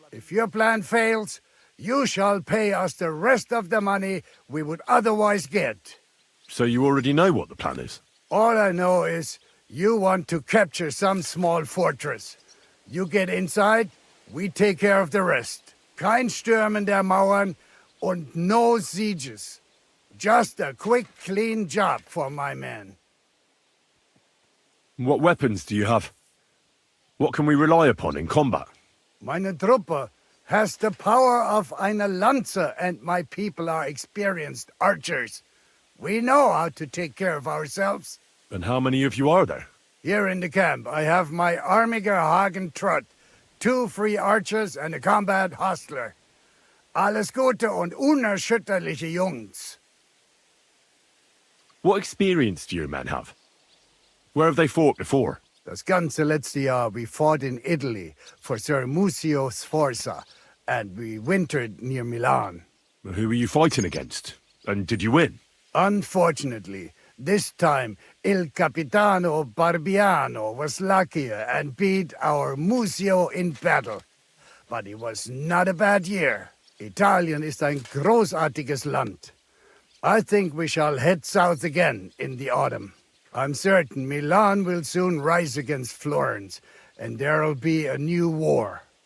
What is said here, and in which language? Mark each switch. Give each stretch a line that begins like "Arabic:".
English: If your plan fails, you shall pay us the rest of the money we would otherwise get. So you already know what the plan is? All I know is you want to capture some small fortress. You get inside, we take care of the rest.
German: Kein Stürmen der Mauern und
English: no sieges. Just a quick, clean job for my men. What weapons do you have? What can we rely upon in combat?
German: Meine Truppe
English: has the power of
German: eine Lanze,
English: and my people are experienced archers. We know how to take care of ourselves. And how many of you are there? Here in the camp, I have my Armiger Hagen Trott, 2 free archers and a combat hostler.
German: Alles Gute und unerschütterliche Jungs.
English: What experience do your men have? Where have they fought before?
German: Das ganze letzte Jahr
English: we fought in Italy for Sir Musio Sforza, and we wintered near Milan. Who were you fighting against? And did you win? Unfortunately, this time Il Capitano Barbiano was luckier and beat our Musio in battle. But it was not a bad year.
German: Italien ist ein großartiges Land.
English: I think we shall head south again in the autumn. I'm certain Milan will soon rise against Florence, and there'll be a new war.